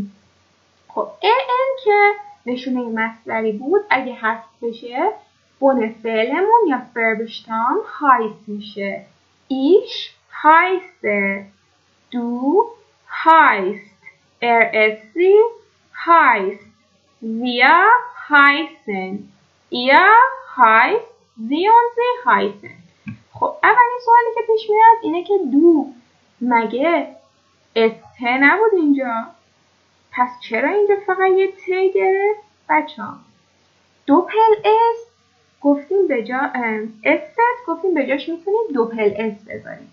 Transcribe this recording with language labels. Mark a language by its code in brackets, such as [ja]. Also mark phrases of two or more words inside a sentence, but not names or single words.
[fa] خب ان که نشونه مصدری بود اگه حذف بشه بن فعلمون یا [de] Verbstamm heiß [fa] میشه. [de] ich heiße, du heißt, sie heißt, wir heißen، ihr heißt، sie und sie heißen. [fa] خب اولین سوالی که پیش میاد اینه که دو مگه است نبود اینجا؟ پس چرا اینجا فقط یه ت گرفت؟ بچه ها [de] Doppel st [fa] گفتیم به به جا است گفتیم به جاش میتونیم [de] Doppel s [fa] بذاریم.